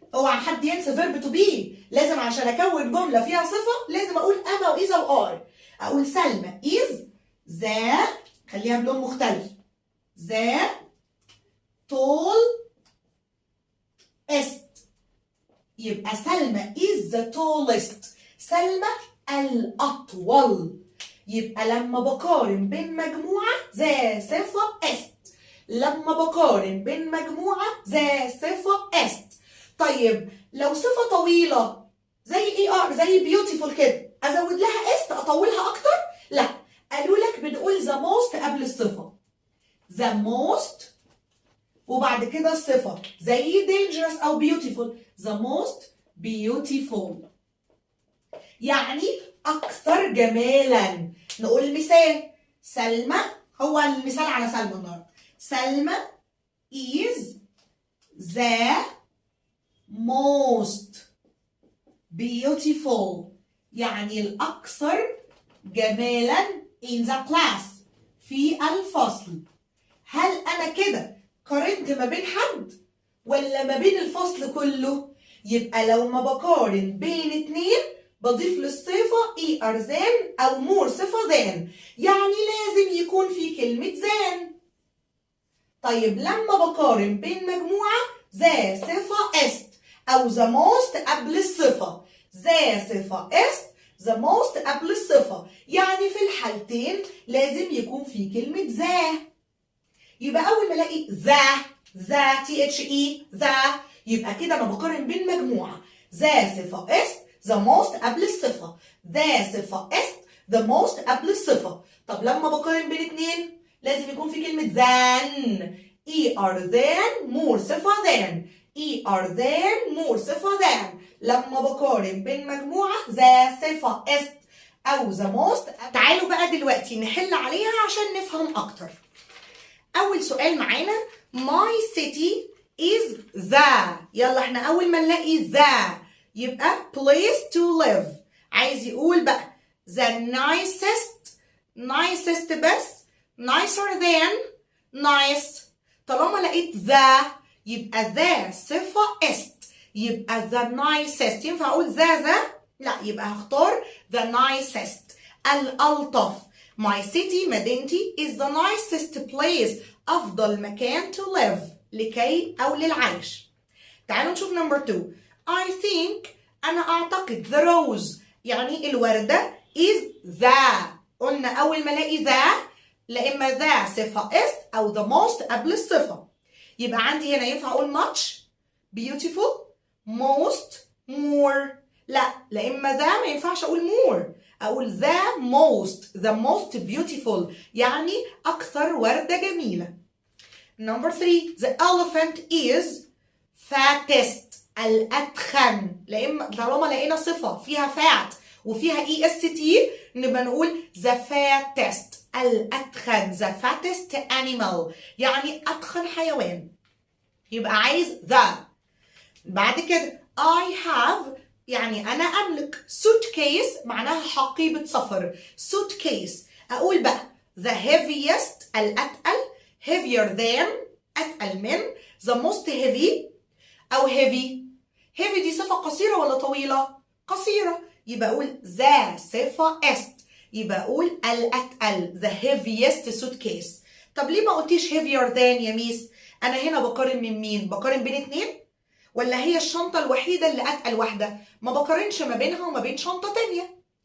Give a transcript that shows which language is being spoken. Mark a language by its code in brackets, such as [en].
[ar] اوعى حد ينسى verb to be. لازم عشان أكون جملة فيها صفة لازم أقول أما وإذا وآر. أقول سلمى is ذا، خليها بلون مختلف، ذا tall est. [en] يبقى سلمى is the tallest. [ar] سلمى الأطول. يبقى لما بقارن بين مجموعة ذا صفة est. لما بقارن بين مجموعة ذا صفة est. طيب لو صفة طويلة زي ER زي beautiful كده أزود لها est أطولها أكتر؟ لا، قالوا لك بنقول [en] the most [ar] قبل الصفة. [en] the most [ar] وبعد كده الصفة زي dangerous أو beautiful. [en] the most beautiful [ar] يعني أكثر جمالا. نقول مثال سلمى، هو المثال على سلمى النهارده. [en] سلمى is the most beautiful [ar] يعني الأكثر جمالا [en] in the class [ar] في الفصل. هل أنا كده قارنت ما بين حد ولا ما بين الفصل كله؟ يبقى لو ما بقارن بين اتنين بضيف للصفة ER than أو more صفة than، يعني لازم يكون في كلمة than. طيب لما بقارن بين مجموعة ذا صفة est أو [en] the most [ar] قبل الصفة. ذا صفة est [en] the most [ar] قبل الصفة، يعني في الحالتين لازم يكون في كلمة ذا. يبقى أول ما ألاقي ذا THE ذا يبقى كده أنا بقارن بين مجموعة ذا صفة est [en] the most [ar] قبل الصفة. ذا صفة est [en] the most [ar] قبل الصفة. طب لما بقارن بين اتنين لازم يكون في كلمة than. [en] ER than more صفة than. ER than more صفة than. [ar] لما بقارن بين مجموعة ذا صفة est أو [en] the most. [ar] تعالوا بقى دلوقتي نحل عليها عشان نفهم أكتر. أول سؤال معانا [en] my city is the. [ar] يلا احنا أول ما نلاقي the يبقى [en] place to live. [ar] عايز يقول بقى [en] the nicest [ar] بس [en] nicer than nice. [ar] طالما لقيت the يبقى the صفة est يبقى [en] the nicest. [ar] ينفع أقول the؟ لا، يبقى هختار [en] the nicest [ar] الألطف. [en] my city مدينتي is the nicest place [ar] أفضل مكان [en] to live [ar] لكي أو للعيش. تعالوا نشوف [en] number 2. I think [ar] أنا أعتقد [en] the rose [ar] يعني الوردة [en] is the. [ar] قلنا أول ما ألاقي the لا إما the صفة is أو [en] the most [ar] قبل الصفة. يبقى عندي هنا ينفع أقول much, beautiful, most, more. لا إما the ما ينفعش أقول more. أقول [en] the most beautiful [ar] يعني أكثر وردة جميلة. [en] Number 3 the elephant is fattest [ar] الأتخن. طالما لقينا صفة فيها fat وفيها est نبقى نقول [en] the fattest [ar] الأتخن [en] the fattest animal [ar] يعني أتخن حيوان. يبقى عايز the. بعد كده [en] I have [ar] يعني أنا أملك. suitcase معناها حقيبة سفر. [en] suitcase [ar] أقول بقى [en] the heaviest [ar] الأتقل [en] heavier than [ar] أتقل من [en] the most heavy أو heavy. [ar] heavy دي صفة قصيرة ولا طويلة؟ قصيرة. يبقى أقول the صفة est. يبقى أقول الأتقل [en] the heaviest suitcase. [ar] طب ليه ما قلتيش [en] heavier than [ar] يا ميس؟ أنا هنا بقارن من مين؟ بقارن بين اتنين؟ ولا هي الشنطة الوحيدة اللي أتقل واحدة؟ ما بقارنش ما بينها وما بين شنطة تانية.